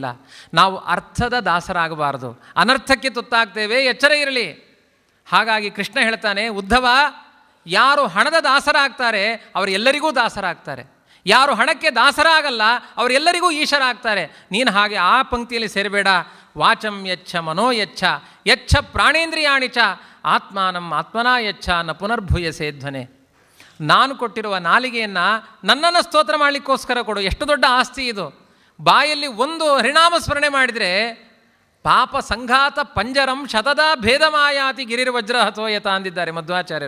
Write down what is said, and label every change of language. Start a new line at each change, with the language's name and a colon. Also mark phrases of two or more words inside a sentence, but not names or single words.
Kannada: ನಾವು ಅರ್ಥದ ದಾಸರಾಗಬಾರ್ದು, ಅನರ್ಥಕ್ಕೆ ತುತ್ತಾಗ್ತೇವೆ, ಎಚ್ಚರ ಇರಲಿ. ಹಾಗಾಗಿ ಕೃಷ್ಣ ಹೇಳ್ತಾನೆ, ಉದ್ಧವ, ಯಾರು ಹಣದ ದಾಸರಾಗ್ತಾರೆ ಅವರೆಲ್ಲರಿಗೂ ದಾಸರಾಗ್ತಾರೆ. ಯಾರು ಹಣಕ್ಕೆ ದಾಸರಾಗಲ್ಲ ಅವರೆಲ್ಲರಿಗೂ ಈಶ್ವರ ಆಗ್ತಾರೆ. ನೀನು ಹಾಗೆ ಆ ಪಂಕ್ತಿಯಲ್ಲಿ ಸೇರಬೇಡ.
Sanskrit: ವಾಚಂ ಯಚ್ಛ ಮನೋ ಯಚ್ಛ ಯಚ್ಛ ಪ್ರಾಣೇಂದ್ರಿಯಾಣಿ ಚ ಆತ್ಮಾನಂ ಆತ್ಮನಾ ಯಚ್ಛ ನ ಪುನರ್ಭೂಯಸೇ ಧ್ವನೆ.
Kannada: ನಾನು ಕೊಟ್ಟಿರುವ ನಾಲಿಗೆಯನ್ನು ನನ್ನನ್ನು ಸ್ತೋತ್ರ ಮಾಡಲಿಕ್ಕೋಸ್ಕರ ಕೊಡು. ಎಷ್ಟು ದೊಡ್ಡ ಆಸ್ತಿ ಇದು. ಬಾಯಲ್ಲಿ ಒಂದು ಹರಿನಾಮ ಸ್ಮರಣೆ ಮಾಡಿದರೆ
Sanskrit: ಪಾಪ ಸಂಘಾತ ಪಂಜರಂ ಶತದ ಭೇದಮಾಯಾತಿ ಗಿರಿರ್ವಜ್ರ ಹತೋಯತ
Kannada: ಅಂದಿದ್ದಾರೆ ಮಧ್ವಾಚಾರ್ಯರು.